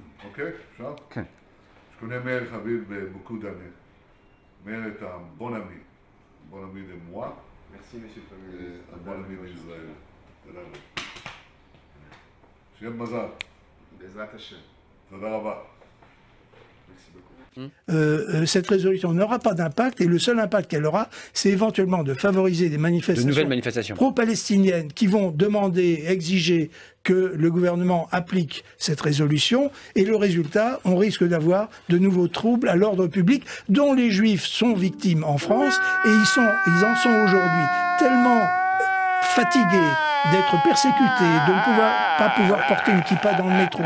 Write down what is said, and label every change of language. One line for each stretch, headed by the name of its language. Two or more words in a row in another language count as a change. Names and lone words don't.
Hebrew: Ok, אפשר? כן.
French: Je connais Meir Habib beaucoup d'années. Meir est un bon ami de moi, Merci, monsieur le Premier et ministre. un bon ami d'Israël.
Hebrew: תודה רבה. שיהיה מזל. בעזרת השם. תודה רבה.
French: Merci beaucoup. Cette résolution n'aura pas d'impact et le seul impact qu'elle aura, c'est éventuellement de favoriser des De manifestations nouvelles manifestations. pro-palestiniennes qui vont demander, exiger que le gouvernement applique cette résolution et le résultat, on risque d'avoir de nouveaux troubles à l'ordre public dont les juifs sont victimes en France et ils en sont aujourd'hui tellement fatigués d'être persécutés, de ne pas pouvoir porter une kippa dans le métro.